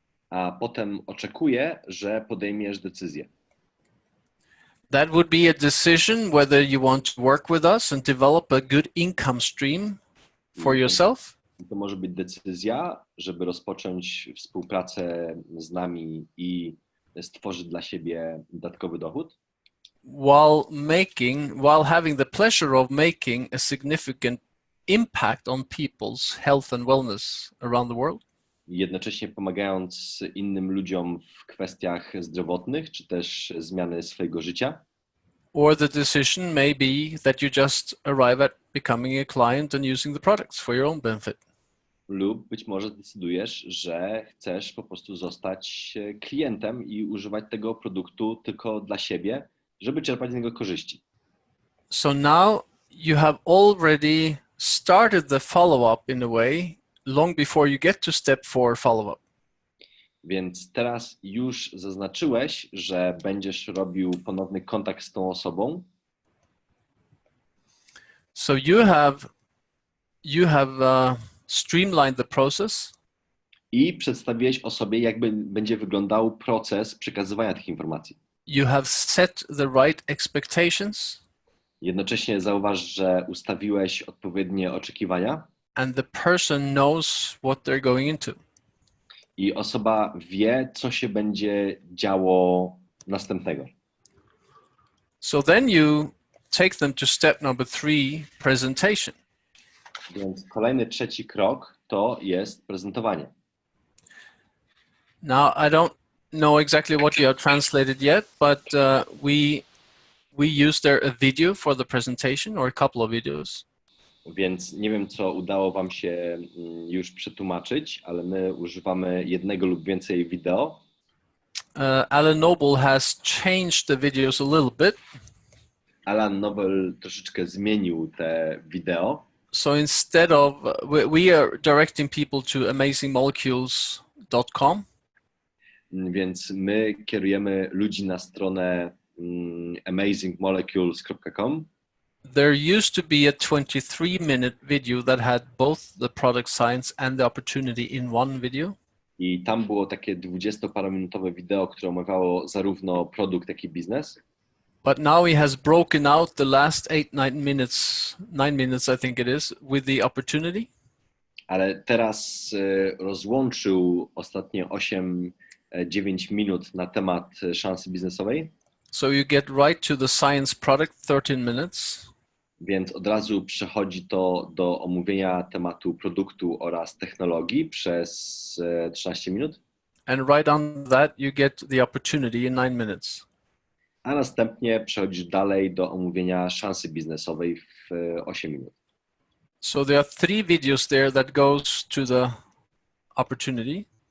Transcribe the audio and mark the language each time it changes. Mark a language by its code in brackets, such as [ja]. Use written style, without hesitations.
[pl] a potem oczekuję, że podejmiesz decyzję. [en] That would be a decision whether you want to work with us and develop a good income stream for yourself, [pl] To może być decyzja, żeby rozpocząć współpracę z nami i stworzyć dla siebie dodatkowy dochód, [en] while having the pleasure of making a significant impact on people's health and wellness around the world. [pl] jednocześnie pomagając innym ludziom w kwestiach zdrowotnych, czy też zmiany swojego życia. [en] Or the decision may be that you just arrive at becoming a client and using the products for your own benefit. [pl] Lub być może decydujesz, że chcesz po prostu zostać klientem i używać tego produktu tylko dla siebie, żeby czerpać z niego korzyści. [en] So now you have already started the follow-up in a way long before you get to step 4 follow-up. [pl] Więc teraz już zaznaczyłeś, że będziesz robił ponowny kontakt z tą osobą. [en] So you have streamlined the process. [pl] I przedstawiłeś osobie, jak będzie wyglądał proces przekazywania tych informacji. [en] You have set the right expectations. [pl] Jednocześnie zauważ, że ustawiłeś odpowiednie oczekiwania [en] And the person knows what they're going into. [pl] i osoba wie, co się będzie działo następnego. [en] So then you take them to step number 3, presentation. [pl] Więc kolejny, trzeci krok to jest prezentowanie. [en] Now, I don't know exactly what you have translated yet, but we used there a video for the presentation or a couple of videos. [pl] Więc nie wiem, co udało wam się już przetłumaczyć, ale my używamy jednego lub więcej wideo. [en] Alan Noble has changed the videos a little bit. [pl] Alan Noble troszeczkę zmienił te wideo. [en] So instead of, we are directing people to amazingmolecules.com. [pl] Więc my kierujemy ludzi na stronę amazingmolecules.com. [en] There used to be a 23-minute video that had both the product science and the opportunity in one video. [pl] I tam było takie 20-parominutowe wideo, które omawiało zarówno produkt, jak i biznes. [en] But now he has broken out the last 9 minutes, I think it is, with the opportunity. [pl] Ale teraz rozłączył ostatnie 8-9 minut na temat szansy biznesowej. [en] So you get right to the science product, 13 minutes. [pl] Więc od razu przechodzi to do omówienia tematu produktu oraz technologii przez 13 minut. [en] and right on that you get the opportunity in 9 minutes. [pl] A następnie przechodzisz dalej do omówienia szansy biznesowej w 8 minut. [en] So there are 3 videos there that goes to the opportunity.